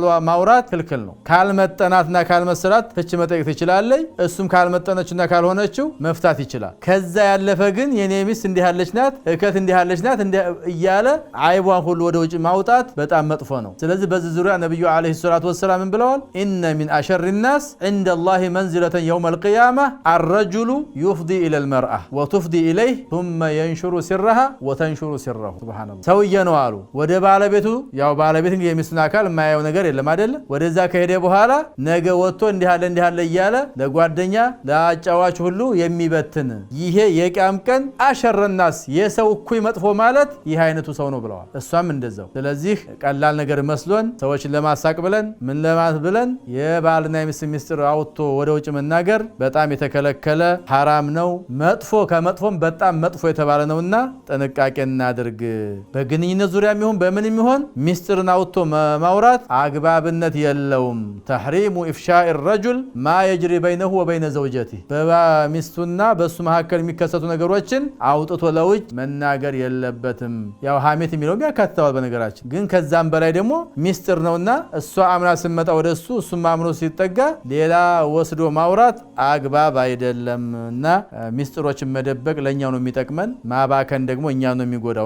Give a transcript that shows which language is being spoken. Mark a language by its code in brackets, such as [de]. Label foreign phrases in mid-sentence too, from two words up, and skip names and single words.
[am] ማውራት ክልክል ነው። ካልመጠናትና ካልመሰላት ፍች መጠየቅ ትችላለች። እሱም ካልመጠነችና ካልሆነችው መፍታት ይችላል። ከዛ ያለፈ ግን የኔ ሚስት እንዲህ ያለች ናት እከት እንዲህ ያለች ናት እያለ አይቧን ሁሉ ወደ ውጭ ማውጣት በጣም መጥፎ ነው። ስለዚህ በዚህ ዙሪያ ነብዩ [ar] عليه الصلاة والسلام [am] ብለዋል [ar] إن من أشر الناس عند الله منزلة يوم القيامة الرجل يفضي إلى المرأة وتفضي إليه ثم ينشر سرها وتنشر سره سبحان [am] الله ሰውዬ ነው አሉ ወደ ባለቤቱ ያው ባለቤት እንግዲህ የሚስቱን አካል የማያየው ነገር የለም አይደል ወደዛ ከሄደ በኋላ ነገ ወጥቶ እንዲህ አለ እያለ ለጓደኛ ለአጫዋች ሁሉ የሚበትን ይሄ የቂያም ቀን አሸረናስ የሰው እኩይ መጥፎ ማለት ይህ አይነቱ ሰው ነው ብለዋል። እሷም እንደዛው። ስለዚህ ቀላል ነገር መስሎን ሰዎችን ለማሳቅ ብለን ምን ለማለት ብለን የባልና የሚስት ሚስጥር አውጥቶ ወደ ውጭ መናገር በጣም የተከለከለ ሐራም ነው። መጥፎ ከመጥፎም በጣም መጥፎ የተባለ ነውና ጥንቃቄ እናድርግ። በግንኙነት ዙሪያ የሚሆን በምንም ይሆን ሚስጥርን አውጥቶ ማውራት አግባብነት የለውም። [ar] تحريم إفشاء الرجل ما يجري بينه وبين زوجته [am] በሚስቱና በሱ መካከል የሚከሰቱ ነገሮችን አውጥቶ ለውጭ መናገር የለበትም። ያው ሐሜት የሚለውም ያካትተዋል በነገራችን ግን ከዛም በላይ ደግሞ ሚስጥር ነውና እሷ አምና ስመጣ ወደሱ እሱም አምኖ ሲጠጋ ሌላ ወስዶ ማውራት አግባብ አይደለምና ሚስጥሮችን መደበቅ ለኛው ነው የሚጠቅመን ማባከን ደግሞ እኛው ነው የሚጎዳው።